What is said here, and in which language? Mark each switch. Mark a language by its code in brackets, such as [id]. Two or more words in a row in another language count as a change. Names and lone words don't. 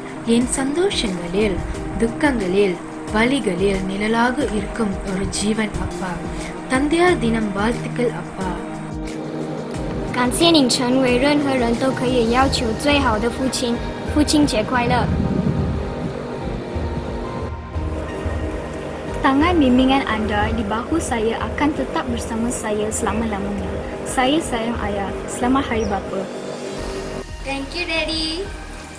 [ta] என் சந்தோஷங்களில், துக்கங்களில், வலிகளில் நிழலாக இருக்கும் ஒரு ஜீவன் அப்பா. தந்தையார் தினம் வாழ்த்துக்கள் அப்பா. [zh] 感谢你成为任何人都可以要求最好的父亲，父亲节快乐。 [ms] Tangan bimbingan anda di bahu saya akan tetap bersama saya selama-lamanya. Saya sayang ayah. Selamat Hari Bapa. [en] Thank you, Daddy.